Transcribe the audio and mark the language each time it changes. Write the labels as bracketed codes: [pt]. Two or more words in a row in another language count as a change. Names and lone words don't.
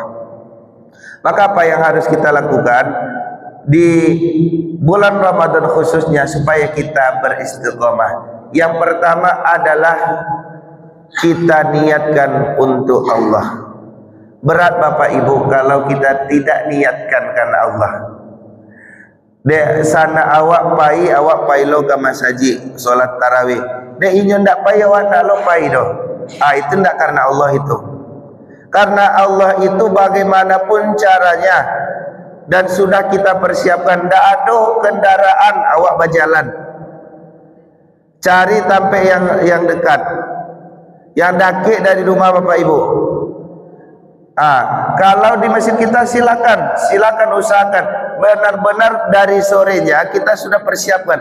[id] Maka apa yang harus kita lakukan di bulan Ramadan khususnya supaya kita beristiqomah? Yang pertama adalah kita niatkan untuk Allah. Berat Bapak Ibu kalau kita tidak niatkan karena Allah. [min] De sana awak pai lo ke masaji solat tarawih. De inyo ndak pai awak nak lo pai do. [id] Itu ndak karena Allah itu. Karena Allah itu bagaimanapun caranya dan sudah kita persiapkan, ndak ada kendaraan awak berjalan. Cari sampai yang dekat. Yang dakik dari rumah Bapak Ibu. Kalau di masjid kita silakan usahakan benar-benar dari sorenya kita sudah persiapkan.